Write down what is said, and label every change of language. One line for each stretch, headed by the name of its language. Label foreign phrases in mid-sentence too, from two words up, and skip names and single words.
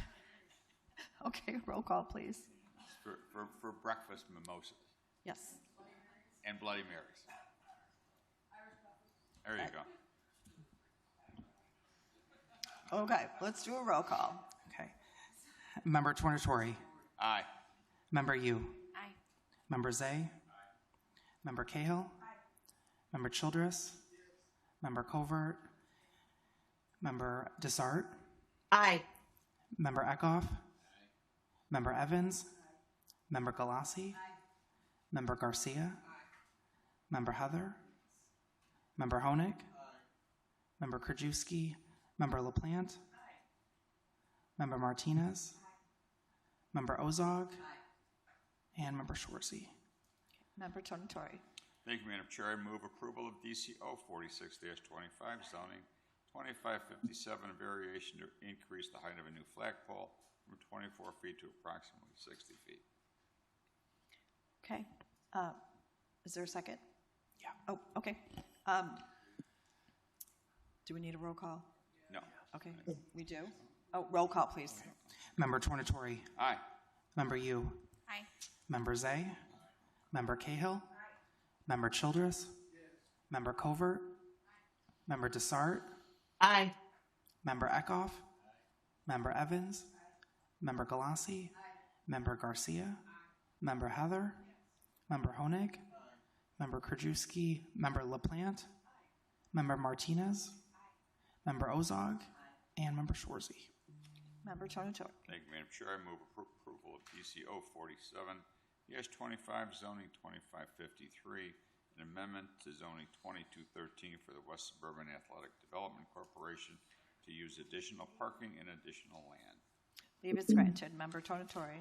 English: Okay, roll call, please. For breakfast mimosas. Yes. And Bloody Marys. There you go. Okay, let's do a roll call. Okay. Member Tornatori? Aye. Member Yu? Aye. Member Zay? Member Cahill? Member Childress? Member Covert? Member Desart? Aye. Member Eckhoff? Member Evans? Member Galassi? Member Garcia? Member Heather? Member Honig? Member Krajewski? Member LaPlante? Member Martinez? Member Ozog? And Member Schwarzy. Member Tornatori. Thank you, Madam Chair. I move approval of DC 046-25, zoning 2557, a variation to increase the height of a new flagpole from 24 feet to approximately 60 feet. Okay. Is there a second? Yeah. Oh, okay. Do we need a roll call? No. Okay, we do. Oh, roll call, please. Member Tornatori? Aye. Member Yu? Aye. Member Zay? Member Cahill? Member Childress? Member Covert? Member Desart? Aye. Member Eckhoff? Member Evans? Member Galassi? Member Garcia? Member Heather? Member Honig? Member Krajewski? Member LaPlante? Member Martinez? Member Ozog? And Member Schwarzy. Member Tornatori. Thank you, Madam Chair. I move approval of DC 047-25, zoning 2553, an amendment to zoning 2213 for the West Suburban Athletic Development Corporation to use additional parking and additional land. Leave is granted. Member Tornatori.